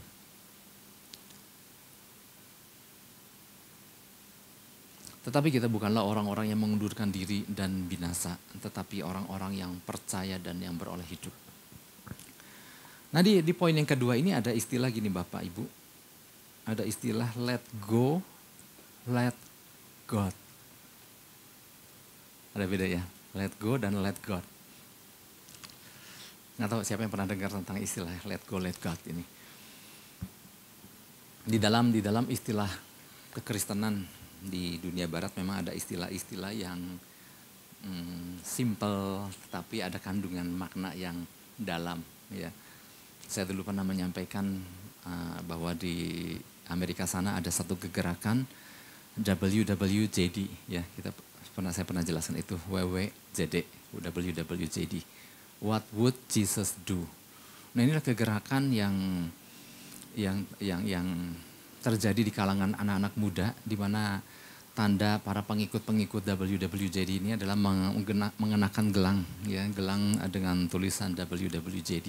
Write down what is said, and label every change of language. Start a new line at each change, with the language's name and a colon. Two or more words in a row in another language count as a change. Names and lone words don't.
Indonesian: Tetapi kita bukanlah orang-orang yang mengundurkan diri dan binasa, tetapi orang-orang yang percaya dan yang beroleh hidup. Nah di poin yang kedua ini ada istilah gini Bapak Ibu, ada istilah
English: let go, let God.
Indonesian: Ada beda ya,
English: let go dan let God.
Indonesian: Nggak tahu siapa yang pernah dengar tentang istilah
English: let go, let God
Indonesian: ini. Di dalam istilah kekristenan di dunia barat memang ada istilah-istilah yang simple tetapi ada kandungan makna yang dalam. Ya. Saya dulu pernah menyampaikan bahwa di Amerika sana ada satu kegerakan WWJD. Ya, saya pernah jelaskan itu WWJD.
English: What would Jesus do?
Indonesian: Nah inilah kegerakan yang terjadi di kalangan anak-anak muda, di mana tanda para pengikut WWJD ini adalah mengenakan gelang, ya gelang dengan tulisan WWJD.